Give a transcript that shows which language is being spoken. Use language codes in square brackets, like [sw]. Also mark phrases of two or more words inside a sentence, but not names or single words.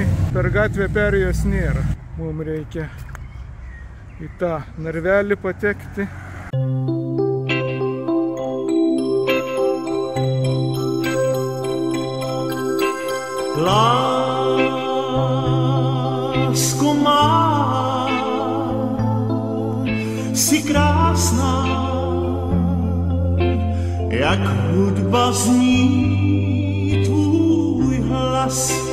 [lt] Per gatvę perėjos nėra. Mums reikia į tą narvelį patekti. [cs] Lásko má, si krásná, jak hudba zní tvůj hlas.